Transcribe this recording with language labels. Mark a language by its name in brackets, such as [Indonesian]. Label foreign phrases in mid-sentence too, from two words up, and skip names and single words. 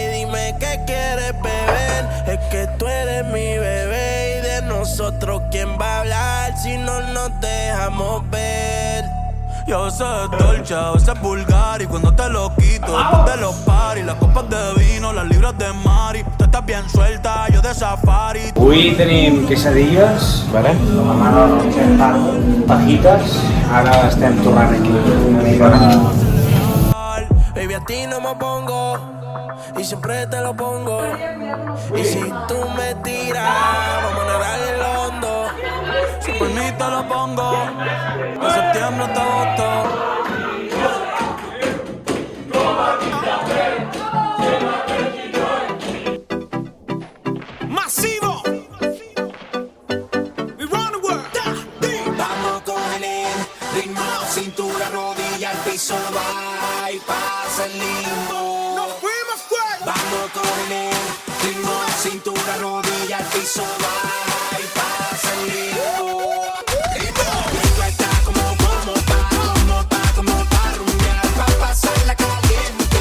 [Spanish] Y dime qué quieres beber, es que tú eres mi bebé. Y de nosotros, ¿quién va a hablar si no nos dejamos ver? Yo sé dolce, a veces vulgar. Y cuando te lo quito, después de los paris, las copas de vino, las libras de mari. Tú estás bien suelta, yo de safari. [Catalan] Avui tenim quesadilles, vale? La mare de la fajitas. Ara estem tornant aquí una mica. [Spanish] Baby, a ti no me pongo y siempre te lo pongo. Y si tú me tiras, vamos a nadar en el hondo. Si por mí te lo pongo, de septiembre hasta agosto. Masivo. [English] We run the world. [Spanish] Vamos con el ritmo, cintura, rodilla, al piso, va y pasa el limbo. Nos fuimos fuera. Vamos con el ritmo, cintura, rodilla, al piso, va y pasa el limbo. Lengua está como pa' rumbear, pa' pasarla caliente.